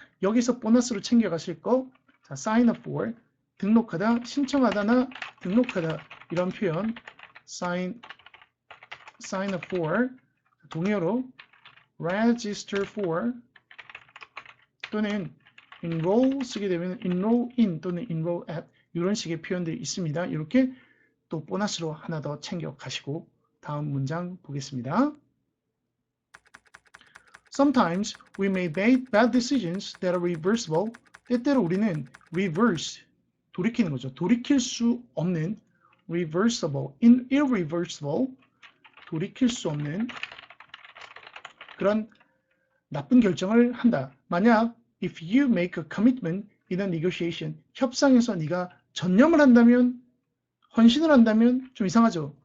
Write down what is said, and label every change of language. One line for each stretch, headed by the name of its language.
Korean: 여기서 보너스로 챙겨가실 거, 자, sign up for, 등록하다, 신청하다나 등록하다 이런 표현, sign up for, 동의어로 register for 또는 enroll 쓰게 되면 enroll in 또는 enroll at 이런 식의 표현들이 있습니다. 이렇게 또 보너스로 하나 더 챙겨 가시고 다음 문장 보겠습니다.
English: Sometimes we may make bad decisions that are reversible.
Korean: 때때로 우리는 reverse, 돌이키는 거죠. 돌이킬 수 없는 reversible, irreversible, 돌이킬 수 없는 그런 나쁜 결정을 한다. 만약
English: if you make a commitment in a negotiation,
Korean: 협상에서 네가 전념을 한다면, 헌신을 한다면 좀 이상하죠.